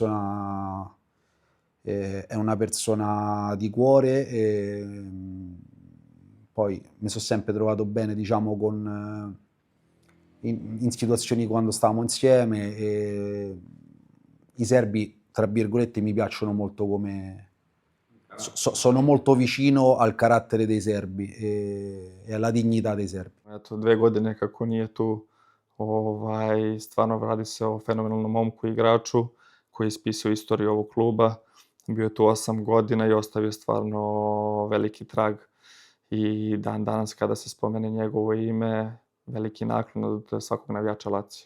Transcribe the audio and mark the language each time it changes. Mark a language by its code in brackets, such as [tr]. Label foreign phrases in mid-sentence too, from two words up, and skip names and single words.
[it] persona di cuore, e poi mi sono sempre trovato bene, diciamo, in situazioni quando stavamo insieme, e i serbi, tra virgolette, mi piacciono molto come... sono molto vicino al carattere dei serbi e alla dignità dei serbi. [sr] Eto, 2 godine kako nije tu, stvarno radi se o fenomenalnom momku i igraču koji je ispisao istoriju ovog kluba. Bio je tu 8 godina i ostavio stvarno veliki trag i dan danas kada se spomene njegovo ime, veliki naklon od svakog navijača Lazio.